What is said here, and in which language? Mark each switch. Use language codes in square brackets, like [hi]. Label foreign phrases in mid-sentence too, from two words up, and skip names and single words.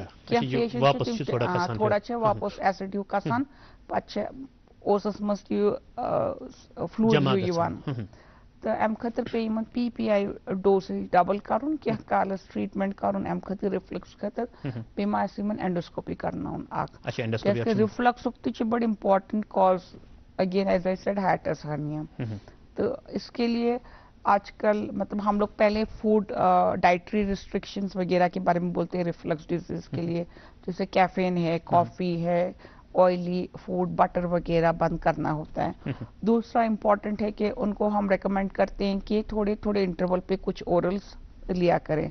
[ks] کینٛہہ پیشنٹ چھِ تِم تھوڑا چھِ واپس ایسڈ ہیوٗ کھسان, پتہٕ چھِ اوسس منٛز تہِ فلوٗڈ ہیوٗ یِوان. تہٕ اَمہِ خٲطرٕ پیٚیہِ یِمن [en] PPI dosage double [ks] کرُن, کینٛہہ کالس ٹریٖٹمنٹ کرُن اَمہِ خٲطرٕ رِفلیکس خٲطرٕ. بیٚیہِ ما آسہِ یِمن اینڈوسکوپی کرناوُن اکھ, کیٛازِکہِ رِفلیکسُک تہِ چھُ بڑٕ [en] important cause again as I said hiatus hernia. [ur] تو اس کے لیے آج کل مطلب ہم لوگ پہلے [en] food dietary restrictions [ur] وغیرہ کے بارے میں بولتے ہیں [en] reflux disease [ur] کے لیے, جیسے کیفین ہے, کافی ہے, [en] oily food butter [ur] وغیرہ بند کرنا ہوتا ہے. دوسرا امپورٹنٹ ہے کہ ان کو ہم ریکمینڈ کرتے ہیں کہ تھوڑے تھوڑے انٹرول پہ کچھ اورلس لیا کریں.